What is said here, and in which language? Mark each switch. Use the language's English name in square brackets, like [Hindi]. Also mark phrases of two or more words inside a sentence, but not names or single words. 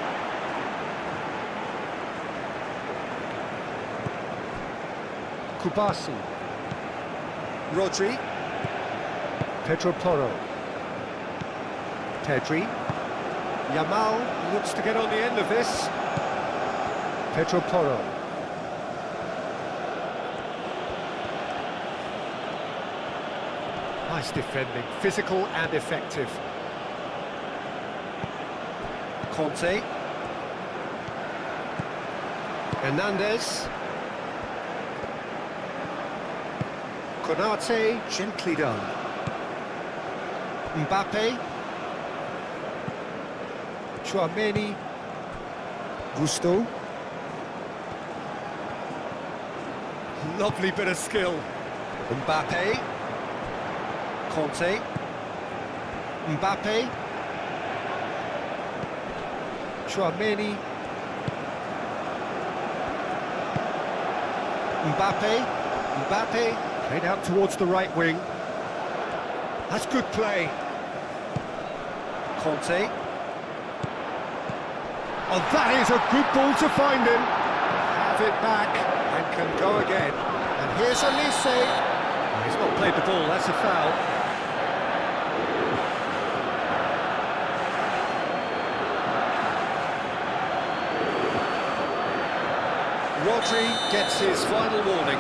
[English] Kubasi. Rodri. Pedro Porro. Pedri. Yamal looks to get on the end of this. Pedro Porro. Nice defending, physical and effective. Conte. Hernandez. Konate, gently done. Mbappe. Chouameni. Gusto. Lovely bit of skill. Mbappe. Conte. Mbappe. Chouameni. Mbappe. Played out towards the right wing. That's good play. Conte. Oh, that is a good ball to find him. Have it back and can go again. And here's Elise. He's not played the ball, that's a foul. Rodri gets his final warning.